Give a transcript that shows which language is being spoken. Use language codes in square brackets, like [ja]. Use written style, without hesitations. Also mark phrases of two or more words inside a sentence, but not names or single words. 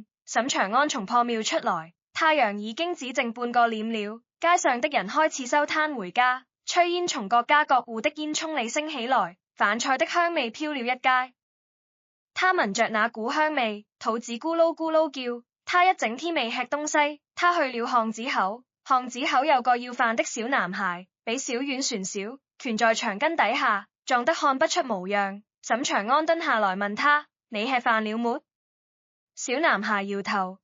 [zh] 沈長安從破廟出來，太陽已經只剩半個臉了，街上的人開始收攤回家，炊煙從各家各戶的煙囪裡升起來，飯菜的香味飄了一街。他聞着那股香味，肚子咕嚕咕嚕叫。他一整天未吃東西，他去了巷子口，巷子口有個要飯的小男孩，比小遠船小，蜷在牆根底下，壯得看不出模樣。沈長安蹲下來問他：你吃飯了沒？小男孩搖頭。